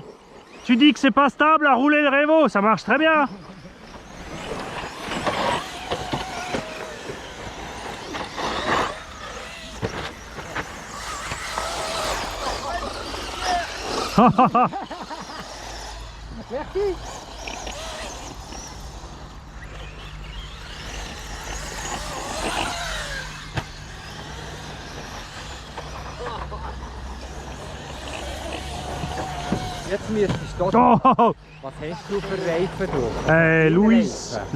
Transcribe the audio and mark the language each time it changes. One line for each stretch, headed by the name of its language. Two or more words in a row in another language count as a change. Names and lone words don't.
French: Tu dis que c'est pas stable à rouler le Erevo, ça marche très bien! Merci!
German: Jetzt müsstest du Oh! Was hast du für Reifen?